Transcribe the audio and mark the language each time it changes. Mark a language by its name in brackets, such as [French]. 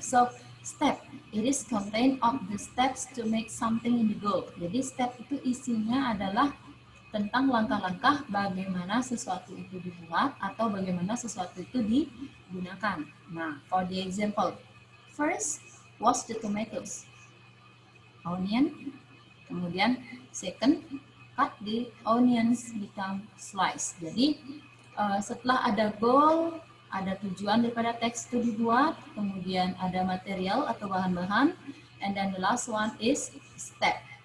[English] So, step, it is contained of the steps to make something in the goal. [Indonesian] Jadi, step itu isinya adalah tentang langkah-langkah bagaimana sesuatu itu dibuat atau bagaimana sesuatu itu digunakan. [English] Nah, for the example, first, wash the tomatoes. Onion, kemudian second, cut the onions become slice. [Indonesian] Jadi, setelah ada goal, ada tujuan daripada teks itu dibuat, kemudian ada material atau bahan-bahan, [English] and then the last one is step.